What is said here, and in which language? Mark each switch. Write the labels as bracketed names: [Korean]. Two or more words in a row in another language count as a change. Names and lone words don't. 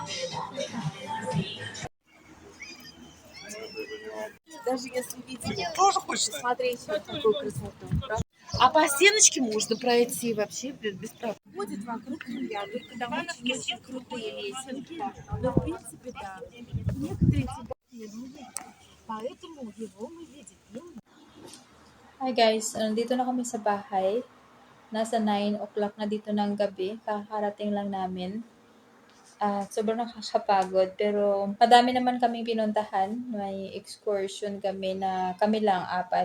[Russian] Даже если видите, тоже хочется смотреть на такую красоту. А по стеночке можно пройти вообще без проблем. Ходит вокруг рулья, только там очень крутые лесенки. Но в принципе, да. Некоторые тебя не видят, поэтому его мы видим. [English] Hi guys, [Filipino] dito na kami sa bahay. Nasa 9 o'clock na dito ng gabi. Kakarating lang namin. At sobrang nakakapagod pero madami naman kaming pinuntahan. May excursion kami na kami lang, 4.